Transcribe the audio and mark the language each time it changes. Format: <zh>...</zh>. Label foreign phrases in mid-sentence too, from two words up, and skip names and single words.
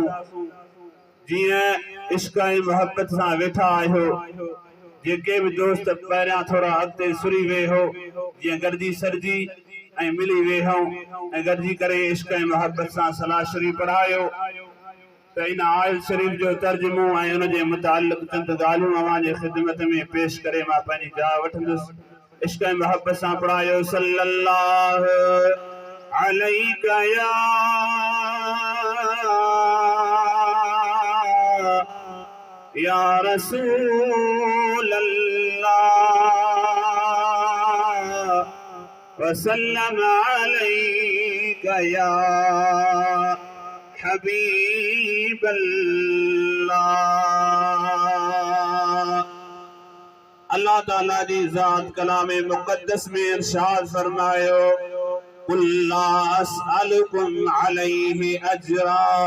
<sd>जीअं इश्क ऐं मोहब्बत सां वेठा आहियो, जेके बि दोस्त पहिरियां थोरा अॻिते सुरी विए हो, जीअं गॾिजी सरजी ऐं मिली विए हो ऐं गॾिजी करे इश्क ऐं मोहब्बत सां सलाह शरीफ़ पढ़ायो त इन आयल शरीफ़ जो तर्जुमो ऐं उन जे मुतालिक़ चंद ॻाल्हियूं अवां जे ख़िदमत में पेश करे मां पंहिंजी जाइ वठंदुसि। इश्क ऐं मोहब्बत सां पढ़ायो</sd> <ar>صلى الله عليك يا رسول الله وسلم عليك يا حبيب الله.</ar> <sd>अल्लाह ताला जी ज़ात कलाम मुक़द्दस में इरशाद फरमायो</sd> <ar>قل لا أسألكم عليه أجرا.</ar>